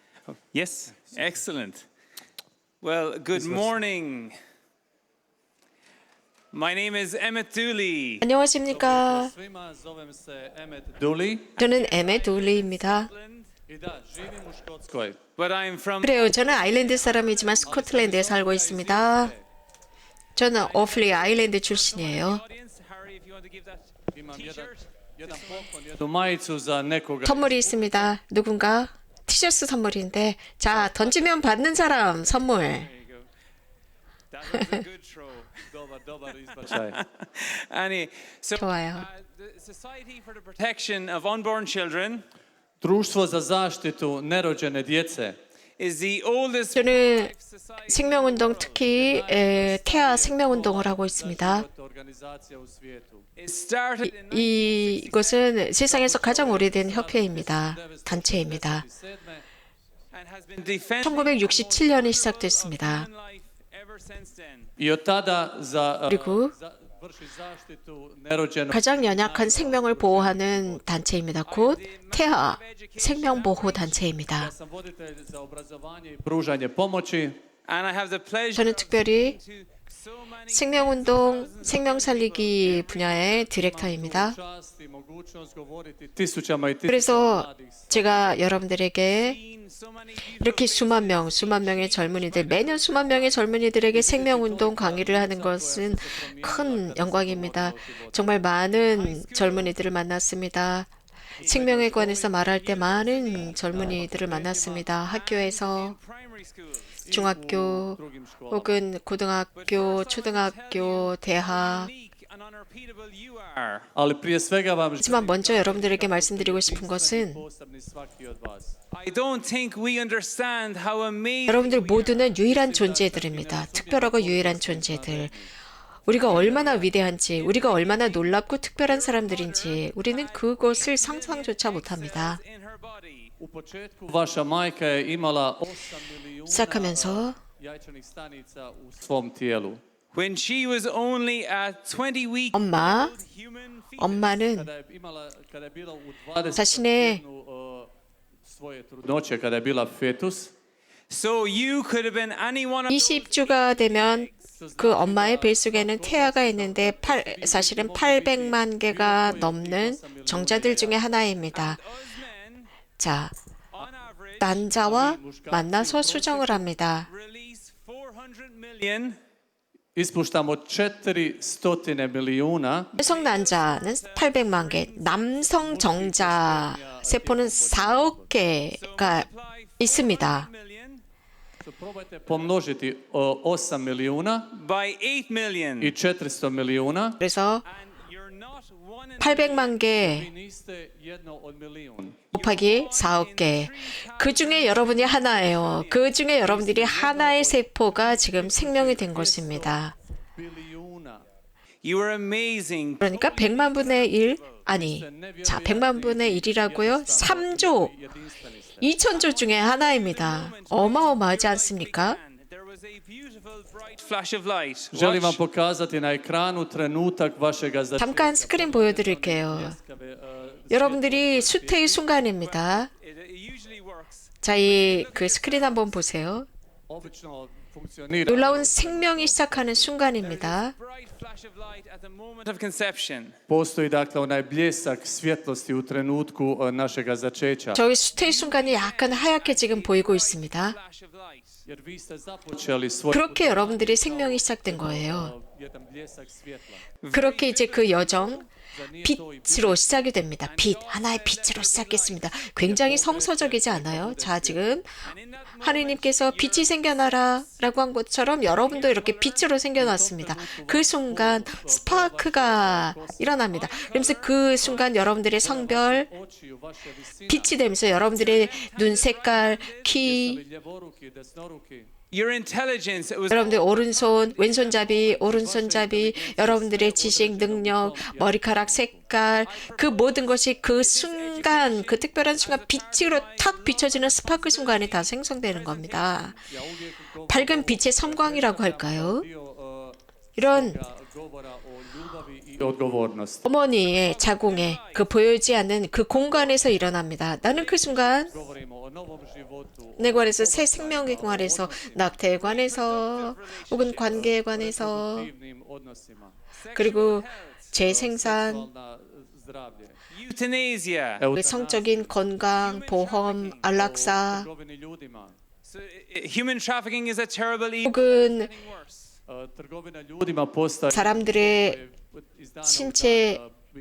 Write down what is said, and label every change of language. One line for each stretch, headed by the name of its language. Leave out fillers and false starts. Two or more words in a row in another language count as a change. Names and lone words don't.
English: Yes, excellent. Well, good morning. My name is Emmett Dooley.
Korean: 안녕하십니까.
Croatian: Svima, zovem se Emmet Dooley
Korean: 저는 에메 둘리입니다.
Croatian: i da, živim u Škotskoj.
English: But I'm from
Korean: 그래요. 저는 아일랜드 사람이지만 스코틀랜드에 살고 있습니다. 저는 오플리 아일랜드 출신이에요.
English: audience. Harry, if you want to give that
Croatian: Imam
English: t-shirt.
Croatian: jedan poklon, jednu majicu za nekoga.
Korean: 선물이 있습니다. 누군가 티셔츠 선물인데 자 던지면 받는 사람 선물.
English: There you go. That was a good throw.
Croatian: Dobar izbačaj.
English: Annie, so
Korean: 좋아요.
English: the Society for the Protection of Unborn Children
Croatian: Društvo za zaštitu nerođene djece
English: is the oldest
Korean: 저는
English: society.
Korean: 생명운동 특히 태아 생명운동을 하고 있습니다.
Croatian: organizacija u svijetu.
English: It started in
Korean: 이것은 세상에서 가장 오래된 협회입니다. 단체입니다.
English: 1997. and has been defending
Korean: 1967년에 시작됐습니다.
English: human life ever since then.
Croatian: I od tada
Korean: 그리고
Croatian: vrši zaštitu nerođenog
Korean: 가장 연약한 생명을 보호하는 단체입니다. 곧 태아 생명보호 단체입니다.
Croatian: Ja sam voditelj za obrazovanje i pružanje pomoći.
English: And I have the pleasure
Korean: 저는 특별히
English: to so many
Korean: 생명운동, 생명살리기 분야의 디렉터입니다.
Croatian: Čast i mogućnost govoriti tisućama i tisućama
Korean: 그래서
Croatian: mladih
Korean: 제가 여러분들에게
English: seen so many beautiful
Korean: 이렇게 수만 명의 젊은이들, 매년 수만 명의 젊은이들에게 생명운동 강의를 하는 것은 큰 영광입니다. 정말 많은 젊은이들을 만났습니다. 생명에 관해서 말할 때 많은 젊은이들을 만났습니다. 학교에서,
English: primary schools.
Korean: 중학교,
Croatian: drugim školama.
Korean: 혹은 고등학교, 초등학교, 대학.
English: Unique and unrepeatable you are.
Croatian: Ali prije svega vam
Korean: 하지만 먼저 여러분들에게 말씀드리고 싶은 것은
Croatian: posebni svaki od vas.
English: I don't think we understand how amazing
Korean: 여러분들 모두는 유일한 존재들입니다. 특별하고 유일한 존재들. 우리가 얼마나 위대한지, 우리가 얼마나 놀랍고 특별한 사람들인지 우리는 그것을 상상조차 못합니다.
English: in her body.
Croatian: U početku vaša majka je imala 8 milijuna
Korean: 시작하면서
Croatian: jajčanih stanica u svom tijelu.
English: When she was only a 20 week
Korean: 엄마,
English: human fetus.
Korean: 엄마는
Croatian: Kada je bila u 20
Korean: 자신의
Croatian: svoje trudnoće, kada je bila fetus,
English: So you could have been any one of
Korean: 20주가 되면 그 엄마의 뱃속에는 태아가 있는데 사실은 800만 개가 넘는 정자들 중에 하나입니다.
English: those men
Korean: 자,
English: on average
Korean: 난자와 만나서 수정을 합니다.
English: release 400 million
Croatian: ispuštamo 400 milijuna
Korean: 여성 난자는 800만 개, 남성 정자 세포는 4억 개가 있습니다.
English: million
Croatian: So probajte pomnožiti 8 milijuna
English: by 8 million.
Croatian: i 400 milijuna.
Korean: 그래서
English: And you're not one in
Korean: 800만 개
Croatian: Vi niste jedno od milijun.
Korean: 곱하기 4억 개. 그 중에 여러분이 하나예요. 그 중에 여러분들이 하나의 세포가 지금 생명이 된 것입니다.
Croatian: Bilijuna.
English: You are amazing.
Korean: 그러니까 100만 분의 1, 아니, 자, 100만 분의 1이라고요? 3조,
Croatian: Jedinstveni ste.
Korean: 2000조 중에 하나입니다. 어마어마하지 않습니까?
English: There was a beautiful bright flash of light.
Croatian: Želim vam
English: Watch.
Croatian: pokazati na ekranu trenutak vašega
Korean: 잠깐 스크린 보여드릴게요. 여러분들이 수태의 순간입니다.
English: It usually works.
Korean: 자, 이 그 스크린 한번 보세요.
Croatian: Obično funkcionira.
Korean: 놀라운 생명이 시작하는 순간입니다.
English: Bright flash of light at the moment of conception.
Croatian: Postoji dakle onaj bljesak svjetlosti u trenutku našega začeća.
Korean: 저희 수태의 순간이 약간 하얗게 지금 보이고 있습니다.
English: Flash of light.
Croatian: Jer vi ste započeli svoj
Korean: 그렇게 여러분들이 생명이 시작된 거예요.
Croatian: jedan bljesak svjetla.
Korean: 그렇게 이제 그 여정 빛으로 시작이 됩니다. 빛, 하나의 빛으로 시작했습니다. 굉장히 성서적이지 않아요? 자, 지금 하느님께서 빛이 생겨나라 라고 한 것처럼 여러분도 이렇게 빛으로 생겨났습니다. 그 순간 스파크가 일어납니다. 그러면서 그 순간 여러분들의 성별,
Croatian: Očiju vaše visine,
Korean: 빛이 되면서 여러분들의 눈 색깔, 키,
Croatian: ljevoruki, desnoruki.
English: Your intelligence, it was
Korean: 여러분들 오른손, 왼손잡이, 오른손잡이, 여러분들의 지식, 능력, 머리카락 색깔, 그 모든 것이 그 순간, 그 특별한 순간 빛으로 탁 비춰지는 스파크 순간에 다 생성되는 겁니다. 밝은 빛의 섬광이라고 할까요? 이런
Croatian: govora o ljubavi i odgovornosti.
Korean: 어머니의 자궁에 그 보이지 않는 그 공간에서 일어납니다. 나는 그 순간
Croatian: Govorimo o novom životu,
Korean: 내 관해서 새 생명에 관해서 낙태에 관해서 혹은 관계에 관해서
Croatian: divnim odnosima,
Korean: 그리고 재생산
Croatian: seksualna zdravlje, euthanasia,
Korean: 성적인 건강 보험 안락사
Croatian: trgovini ljudima,
English: so, human trafficking is a terrible evil.
Korean: 혹은
English: Getting worse.
Croatian: trgovina ljudima postaje
Korean: 사람들의
Croatian: iz dana u
Korean: 신체
Croatian: dan,